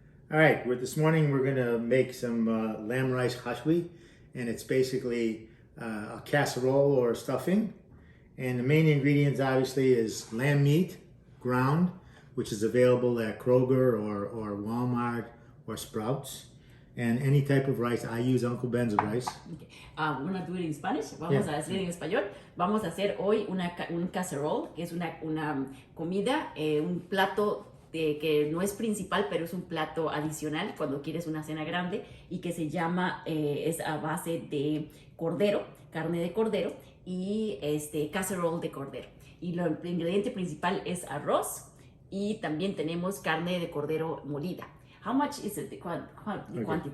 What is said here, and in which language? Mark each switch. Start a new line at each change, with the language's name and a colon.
English: All right, this morning we're gonna make some lamb rice hashwi, and it's basically a casserole or stuffing. And the main ingredients obviously is lamb meat, ground, which is available at Kroger or Walmart or Sprouts. And any type of rice. I use Uncle Ben's rice. Okay. I'm going to do it in Spanish.
Spanish: Vamos a decir en español. Vamos a hacer hoy un casserole, que es una comida, un plato que no es principal, pero es un plato adicional cuando quieres una cena grande y que se llama, es a base de cordero, carne de cordero y casserole de cordero. Y el ingrediente principal es arroz y también tenemos carne de cordero molida.
English: How much is it, the quantity?